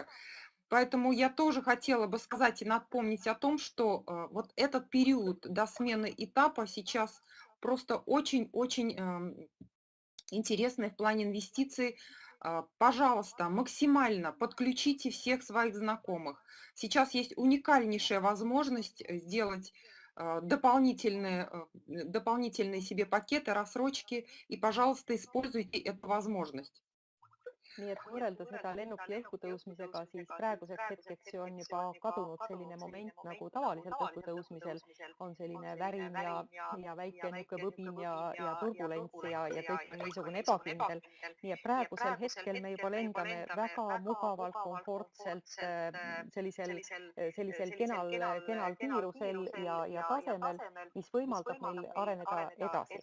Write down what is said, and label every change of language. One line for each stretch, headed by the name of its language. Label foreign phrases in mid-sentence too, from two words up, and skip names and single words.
Russian: Поэтому я тоже хотела бы сказать и напомнить о том, что вот этот период до смены этапа сейчас просто очень-очень интересный в плане инвестиций. Пожалуйста, максимально подключите всех своих знакомых. Сейчас есть уникальнейшая возможность сделать дополнительные себе пакеты, рассрочки, и, пожалуйста, используйте эту возможность.
Estonian: Nii et võrrelda seda lennuki õhkutõusmisega, siis praeguseks hetkeks on juba kadunud selline moment nagu tavaliselt õhkutõusmisel on selline värin ja väike niisugune võbin ja turbulents ja kõik on niisugune ebakindel. Nii et praegusel hetkel me juba lendame väga mugavalt, komfortselt sellisel kenal kiirusel ja tasemel, mis võimaldab meil areneda edasi.